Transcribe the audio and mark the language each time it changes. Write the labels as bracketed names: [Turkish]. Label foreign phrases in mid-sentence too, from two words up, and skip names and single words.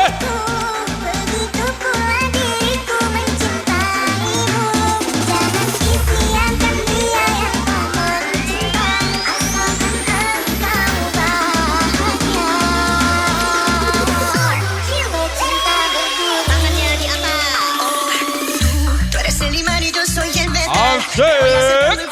[Indonesian] Begitu pula diriku mencintaimu. Jangan sia-siakan dia yang tak mencinta. Asalkan engkau bahagia. Cinta berdua. Tangannya di atas. [Spanish] Tú eres el imán y yo soy el verano. [Indonesian] Asik.